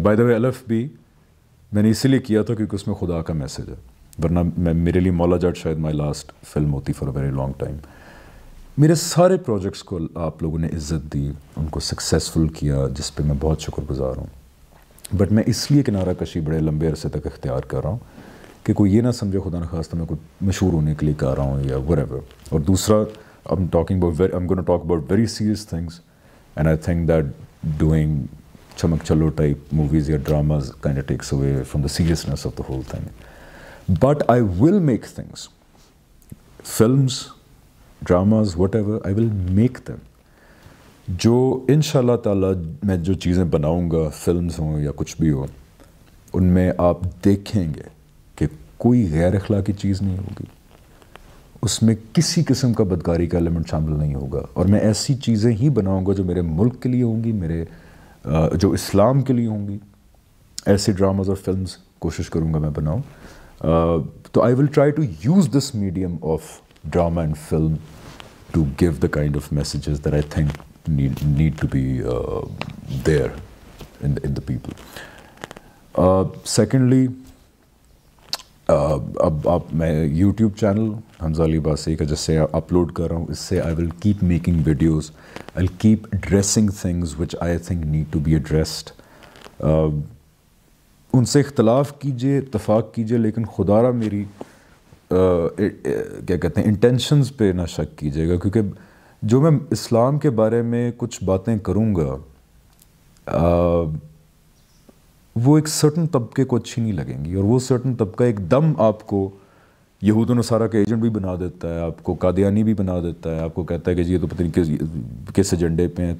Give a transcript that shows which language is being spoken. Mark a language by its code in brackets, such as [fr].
[en] by the way [ur] الف بھی میں نے اسی لیے کیا تھا کیونکہ اس میں خدا کا میسج ہے, ورنہ میرے لیے مولا جٹ شاید [en] my last film [ur] ہوتی [en] For a very long time. [ur] میرے سارے پروجیکٹس کو آپ لوگوں نے عزت دی, ان کو سکسیزفل کیا, جس پہ میں بہت شکر گزار ہوں. بٹ میں اس لیے کنارہ کشی بڑے لمبے عرصے تک اختیار کر رہا ہوں کہ کوئی یہ نہ سمجھے خدا نخواستہ میں کوئی مشہور ہونے کے لیے کر رہا ہوں یا whatever. اور دوسرا, [en] I'm going to talk about very serious things, and I think that doing chamak chalo type movies or dramas kind of takes away from the seriousness of the whole thing. But I will make things, films, dramas, whatever, I will make them. [ur] جو انشاءاللہ تعالیٰ میں جو چیزیں بناؤں گا, films ہوں یا کچھ بھی ہو, ان میں آپ دیکھیں گے کہ کوئی غیر اخلاقی چیز نہیں ہوگی, اس میں کسی قسم کا بدکاری کا ایلیمنٹ شامل نہیں ہوگا, اور میں ایسی چیزیں ہی بناؤں گا جو میرے ملک کے لیے ہوں گی, میرے جو اسلام کے لیے ہوں گی. ایسے ڈراماز اور فلمز کوشش کروں گا میں بناؤں. [en] تو I will try to use this medium of drama and film to give the kind of messages that I think need to be there in the people. [ur] Secondly, اب میں یوٹیوب چینل حمزہ علی باسی کا جس سے اپلوڈ کر رہا ہوں, اس سے [en] I will keep making videos. I'll keep addressing things which I think need to be addressed. [ur] ان سے اختلاف کیجئے, اتفاق کیجئے, لیکن خدا را میری کیا کہتے ہیں انٹینشنز پہ نہ شک کیجئے گا, کیونکہ جو میں اسلام کے بارے میں کچھ باتیں کروں گا وہ ایک سرٹن طبقے کو اچھی نہیں لگیں گی, اور وہ سرٹن طبقہ ایک دم آپ کو یہود و نصارہ کا ایجنٹ بھی بنا دیتا ہے, آپ کو قادیانی بھی بنا دیتا ہے, آپ کو کہتا ہے کہ جی یہ تو پتہ نہیں کس ایجنڈے پہ ہیں.